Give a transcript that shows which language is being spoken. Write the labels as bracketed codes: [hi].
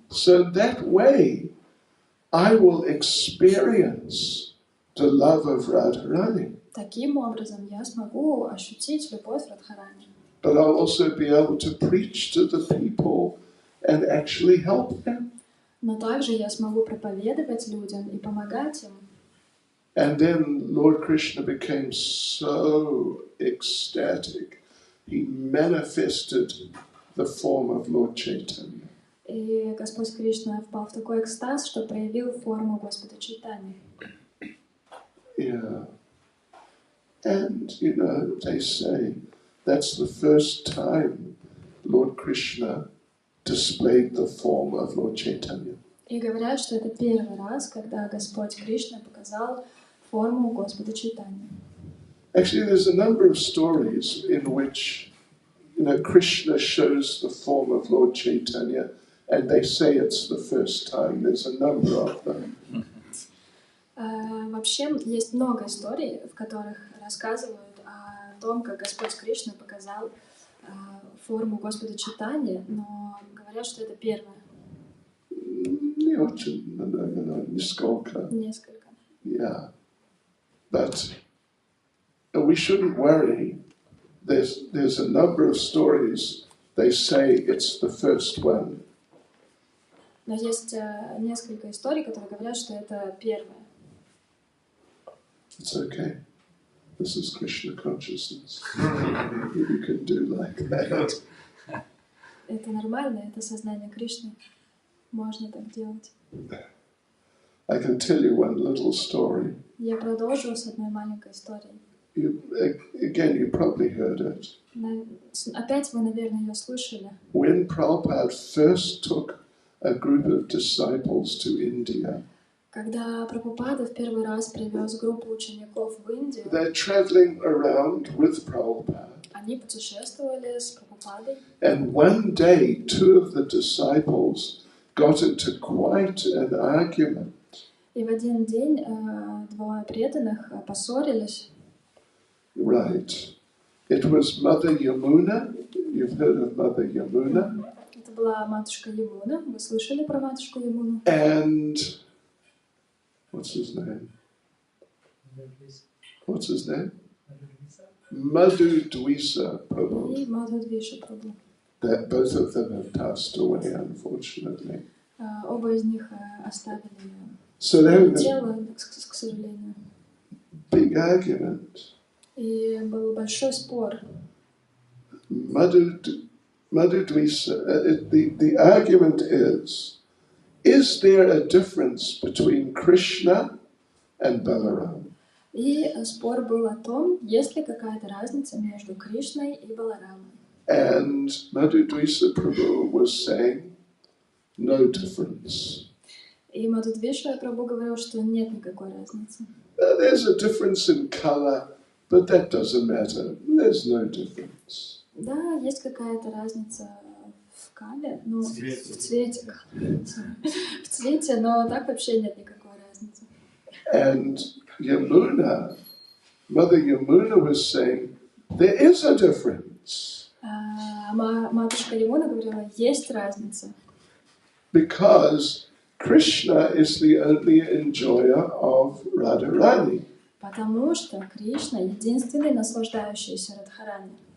[en] So that way, I will experience the love of Radharani. [ru] Таким образом я смогу ощутить любовь Радхарани. [en] But I'll also be able to preach to the people and actually help them. [ru] Но также я смогу проповедовать людям и помогать им. [en] And then Lord Krishna became so ecstatic. He manifested the form of Lord Chaitanya. [ru] И Господь Кришна впал в такой экстаз, что проявил форму Господа Чайтаньи. [en] Yeah. And, they say that's the first time Lord Krishna displayed the form of Lord Chaitanya. [ru] И говорят, что это первый раз, когда Господь Кришна показал форму Господа Чайтаньи. [en] Actually, there's a number of stories in which, Krishna shows the form of Lord Chaitanya, and they say it's the first time. There's a number of them. [ru] Вообще есть много историй, в которых рассказывают о том, как Господь Кришна показал форму Господа Чайтаньи, но говорят, что это первое. Не очень, несколько. Несколько. [en] Yeah. But we shouldn't worry. There's a number of stories. They say it's the first one. [ru] Но есть несколько историй, которые говорят, что это первое. [en] It's okay. This is Krishna consciousness. You can do like that. [ru] Это нормально, это сознание Кришны. Можно так делать. [en] I can tell you one little story. [ru] Я продолжу с одной маленькой историей. [en] Again, you probably heard it. [ru] Опять вы, наверное, ее слышали. [en] When Prabhupada first took a group of disciples to India, [ru] Когда Прабхупада в первый раз привез группу учеников в Индию, [en] they're traveling around with Prabhupada. [ru] они путешествовали с Прабхупадой. [en] And one day, two of the disciples got into quite an argument. [ru] И в один день двое преданных поссорились. [en] Right. It was Mother Yamuna. You've heard of Mother Yamuna. [ru] Это была матушка Ямуна. Вы слышали про матушку Ямуну? [en] And what's his name? What's his name? Madhu Dvisa Prabhu. [ru] И Мадхудвиша Прабху. [en] That both of them have passed away, unfortunately. [ru] Оба из них оставили [en] So they had a [ru] тело, к сожалению. [en] big argument. [ru] И был большой спор. [en] Madhu Dvisa, the argument is there a difference between Krishna and Balaram? [ru] И спор был о том, есть ли какая-то разница между Кришной и Баларамой. [en] And Madhu Dvisa Prabhu was saying, no difference. [ru] И Мадхудвиша Прабху говорил, что нет никакой разницы. [en] There's a difference in color, but that doesn't matter. There's no difference. [ru] Да, есть какая-то разница в кале, ну, в цвете. В цвете, но так вообще нет никакой разницы. [en] And Yamuna, Mother Yamuna was saying, there is a difference. [ru] Матушка Ямуна говорила, есть разница. [en] Because Krishna is the only enjoyer of Radharani. [ru] Потому что Кришна единственный наслаждающийся Радхарани.